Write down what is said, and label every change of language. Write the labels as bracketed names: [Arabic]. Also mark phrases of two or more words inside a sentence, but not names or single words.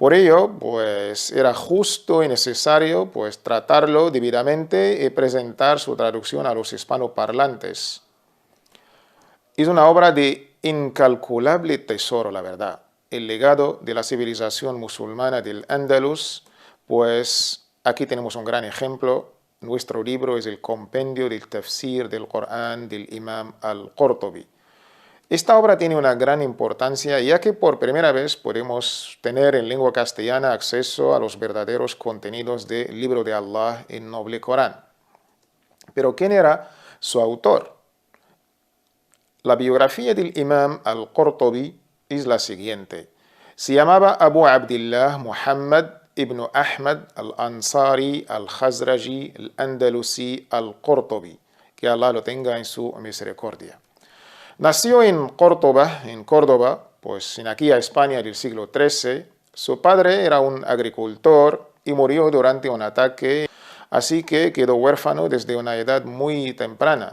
[Spanish] Por ello, pues era justo y necesario pues tratarlo debidamente y presentar su traducción a los hispanoparlantes. Es una obra de incalculable tesoro, la verdad. El legado de la civilización musulmana del Andalus, pues aquí tenemos un gran ejemplo. Nuestro libro es el compendio del tafsir del Corán del Imam al-Qurtubi. Esta obra tiene una gran importancia ya que por primera vez podemos tener en lengua castellana acceso a los verdaderos contenidos del libro de Allah, el noble Corán. Pero ¿quién era su autor? La biografía del Imam al-Qurtubi es la siguiente. Se llamaba Abu Abdillah Muhammad ibn Ahmad al-Ansari al-Khazraji al-Andalusi al-Qurtubi. Que Allah lo tenga en su misericordia. Nació en Córdoba, pues en aquella España del siglo XIII. Su padre era un agricultor y murió durante un ataque, así que quedó huérfano desde una edad muy temprana.